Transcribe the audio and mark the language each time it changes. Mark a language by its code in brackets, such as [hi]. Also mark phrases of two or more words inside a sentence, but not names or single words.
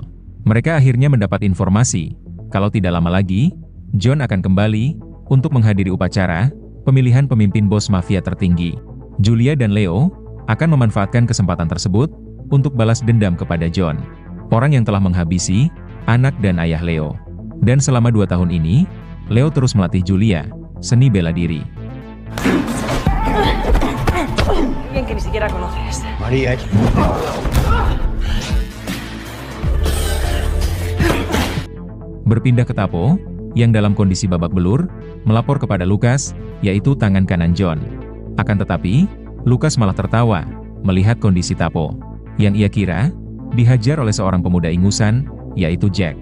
[id] Mereka akhirnya mendapat informasi, kalau tidak lama lagi, John akan kembali untuk menghadiri upacara pemilihan pemimpin bos mafia tertinggi. Julia dan Leo akan memanfaatkan kesempatan tersebut untuk balas dendam kepada John. orang yang telah menghabisi anak dan ayah Leo. Dan selama 2 tahun ini, Leo terus melatih Julia, seni bela diri. [es] Alguien que ni siquiera conoces. María. [id] Berpindah ke Tapo, yang dalam kondisi babak belur, melapor kepada Lukas, yaitu tangan kanan John. Akan tetapi, Lukas malah tertawa, melihat kondisi Tapo, yang ia kira, dihajar oleh seorang pemuda ingusan, yaitu Jack.